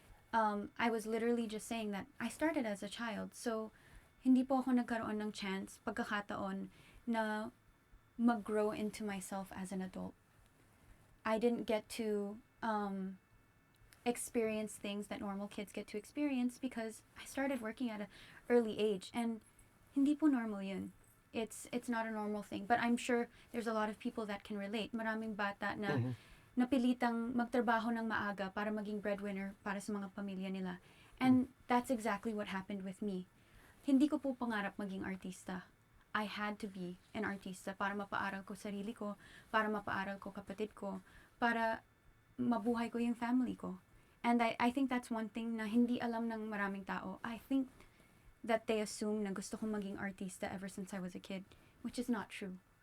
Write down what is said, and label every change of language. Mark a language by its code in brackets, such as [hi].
[en] I was literally just saying that I started as a child, so [tl] hindi po ako nagkaroon ng chance, pagkakataon na [en] mag-grow into myself as an adult. I didn't get to experience things that normal kids get to experience because I started working at an early age, and [tl] hindi po normal yun. [en] It's not a normal thing, but I'm sure there's a lot of people that can relate. [tl] Maraming bata na napilitang magtrabaho ng maaga para maging breadwinner para sa mga pamilya nila. [en] And that's exactly what happened with me. [tl] Hindi ko po pangarap maging artista. [en] I had to be [tl] an artista para mapaaral ko sarili ko, para mapaaral ko kapatid ko, para mabuhay ko yung family ko. [en] And I think that's one thing [tl] na hindi alam ng maraming tao. [en] I think that they assume [tl] na gusto kong maging artista [en] ever since I was a kid, which is not true.